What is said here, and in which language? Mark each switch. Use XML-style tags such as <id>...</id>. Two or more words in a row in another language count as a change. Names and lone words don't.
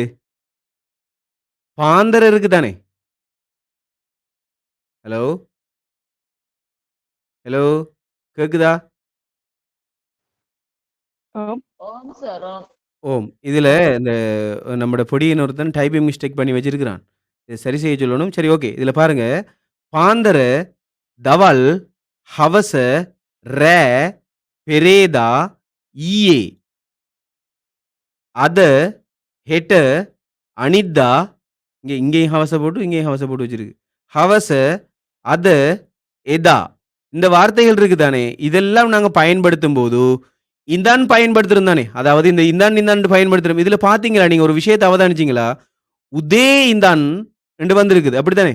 <ta>பாந்தர இருக்கு தானே? ஹலோ? ஹலோ? கேக்குதா? ஓம். ஓம் சார் ஓம். ஓம். இதுல இந்த நம்மோட பொடியன் ஒருத்தன்</ta> <en>typing mistake</en> <ta>பண்ணி வச்சிருக்கிறான். இத சரி செய்ய சொல்லணும். சரி ஓகே. இதுல பாருங்க.</ta> <si>පාන්දර, දවල්, හවස, රෑ, පෙරේදා, ඊයේ. අද, හෙට, අනිද්දා</si> <ta>இங்கேயும் ஹவஸ போட்டு, இங்கேயும் ஹவஸ போட்டு வச்சிருக்கு.</ta> <si>හවස, අද, එදා.</si> <ta>இந்த வார்த்தைகள் இருக்கு தானே, இதெல்லாம் நாங்க பயன்படுத்தும்போது, இந்தான் பயன்படுத்துறோம் தானே. அதாவது இந்த இந்தான், இந்தான்ட்டு பயன்படுத்துறோம். இதுல பார்த்தீங்களா, நீங்க ஒரு விஷயத்த அவதானிச்சீங்களா? உதே இந்தான் என்று வந்திருக்குது. அப்படித்தானே?</ta>